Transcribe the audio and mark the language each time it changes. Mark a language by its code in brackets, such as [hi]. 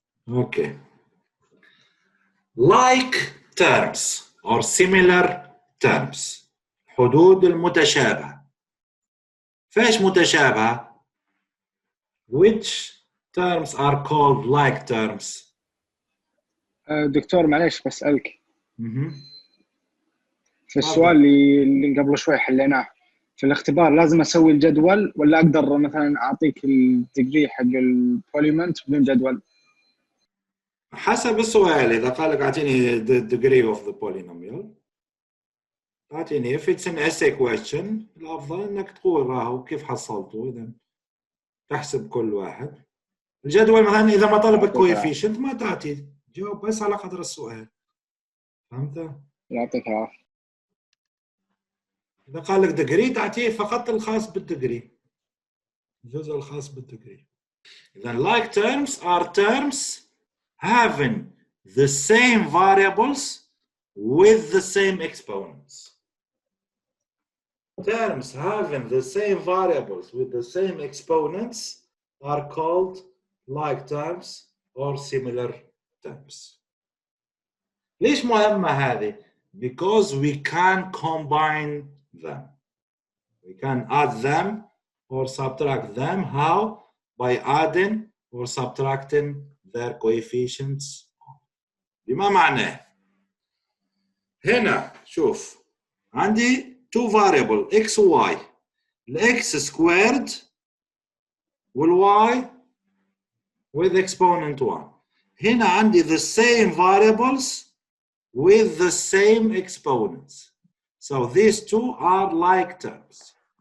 [en] Okay. Like terms or similar terms. [ar] حدود المتشابهة. فايش متشابهة؟ [en] Which terms are called like terms? [ar] دكتور معليش بسألك مهم. في السؤال اللي قبل شوي حليناه في الاختبار لازم اسوي الجدول ولا اقدر مثلا اعطيك الديجري حق البوليمنت بدون جدول؟ حسب السؤال. إذا قال لك أعطيني [en] the degree of the polynomial [ar] أعطيني. [en] if it's an essay question [ar] الأفضل إنك تقول راهو كيف حصلته. إذا تحسب كل واحد. الجدول مثلا إذا ما طلب الكويفيشنت ما تعطي، جاوب بس على قدر السؤال. فهمت؟ يعطيك العافية. إذا قال لك ديجري تعطيه فقط الخاص بالديجري، الجزء الخاص بالديجري. [en] إذا like terms are terms having the same variables with the same exponents. Terms having the same variables with the same exponents are called like terms or similar terms. [ar] ليش مهمة هذه؟ [en] Because we can combine them. We can add them or subtract them. How? By adding or subtracting their coefficients. [ar] بما معناه هنا شوف عندي [en] two variable [ar] x و y. [en] x squared وال y with exponent 1. [ar] هنا عندي [en] the same variables with the same exponents. So these two are like terms.